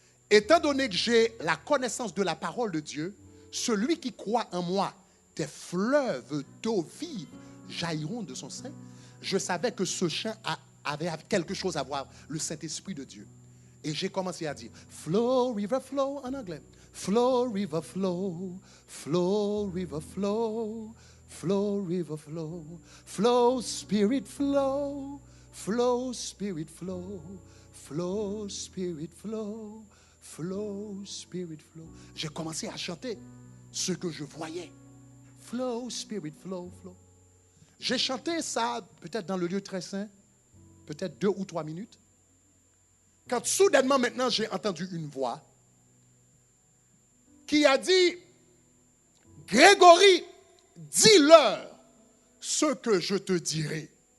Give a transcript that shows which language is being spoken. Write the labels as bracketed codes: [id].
[fr] Étant donné que j'ai la connaissance de la parole de Dieu, celui qui croit en moi, des fleuves d'eau vive jailliront de son sein. Je savais que ce chant avait quelque chose à voir, le Saint-Esprit de Dieu. Et j'ai commencé à dire, [en] flow, river, flow, [fr] en anglais. [en] Flow, river, flow, flow, river, flow, flow, river, flow, flow, spirit, flow, flow, spirit, flow, flow, spirit, flow, flow, spirit, flow. [fr] J'ai commencé à chanter ce que je voyais. [en] Flow, spirit, flow, flow. [fr] J'ai chanté ça peut-être dans le lieu très saint, peut-être 2 ou 3 minutes. Quand soudainement maintenant j'ai entendu une voix qui a dit, Grégory, dis-leur ce que je te dirai.